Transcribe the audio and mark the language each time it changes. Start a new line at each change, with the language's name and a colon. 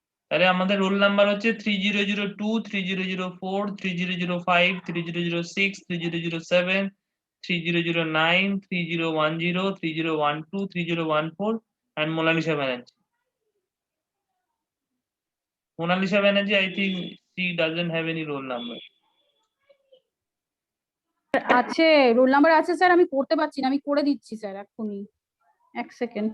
Bangla: তাহলে আমাদের roll number হচ্ছে 3002, 3004, 3005, 3006, 3007, 3009, 3010, 3012, 3014 and Monalisa Banerjee.
English: Monalisa Banerjee, I think she doesn't have any roll number.
Bangla: আছে, roll number আছে sir, আমি করতে পারছি না, আমি করে দিচ্ছি স্যার এক্ষুনি, এক সেকেন্ড।